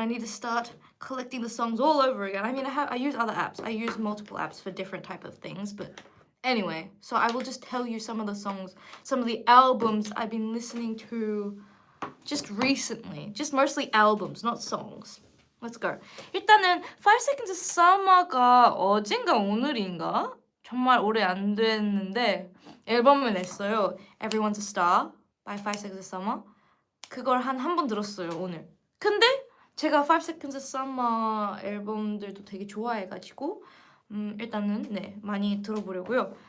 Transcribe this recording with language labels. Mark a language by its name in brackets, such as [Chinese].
[English] I need to start collecting the songs all over again. I mean, I use other apps. I use multiple apps for different type of things, but anyway, so I will just tell you some of the songs, some of the albums I've been listening to just recently. Just mostly albums, not songs. Let's go. [Korean] 일단은 5 Seconds of Summer가 어젠가 오늘인가? 정말 오래 안 됐는데 앨범을 냈어요. [English] Everyone's a Star by 5 Seconds of Summer. [Korean] 그걸 한 번 들었어요, 오늘. 근데 제가 5 Seconds of Summer 앨범들도 되게 좋아해가지고 일단은 네 많이 들어보려고요.